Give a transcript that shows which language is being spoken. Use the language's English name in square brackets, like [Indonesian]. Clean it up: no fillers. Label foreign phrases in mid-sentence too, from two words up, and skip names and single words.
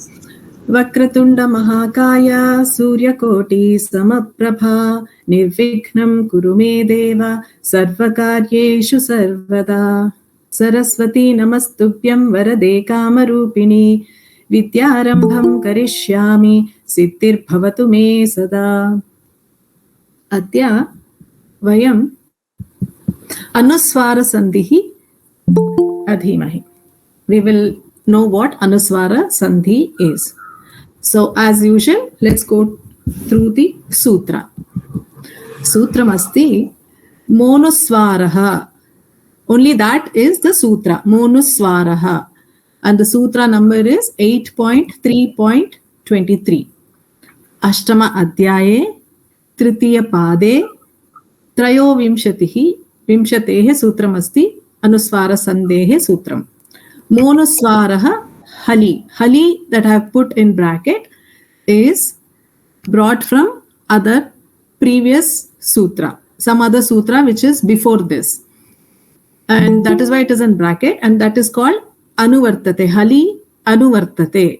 [Sanskrit] वक्रतुण्ड महाकाय सूर्यकोटि समप्रभ निर्विघ्नं कुरु मे देव सर्वकार्येषु सर्वदा सरस्वति नमस्तुभ्यं वरदे कामरूपिणि विद्यारम्भं करिष्यामि सिद्धिर् भवतु मे सदा. अद्य वयम् अनुस्वारसन्धि अधीमहि. [English] We will know what Anuswarasandhi is. So, as usual, let's go through the sutra. [Sanskrit] सूत्रमस्ति मोऽनुस्वारः. [English] Only that is the sutra. Monuswaraha. And the sutra number is 8.3.23. [Sanskrit] अष्टम अध्याये तृतीय पादे त्रयोविंशतिः विंशतेः सूत्रमस्ति अनुस्वारसन्धेः सूत्रम्. मोऽनुस्वारः हलि. [English] Hali that I have put in bracket is brought from other previous sutra. Some other sutra which is before this. And that is why it is in bracket, and that is called Anuvartate. [Sanskrit] हलि अनुवर्तते.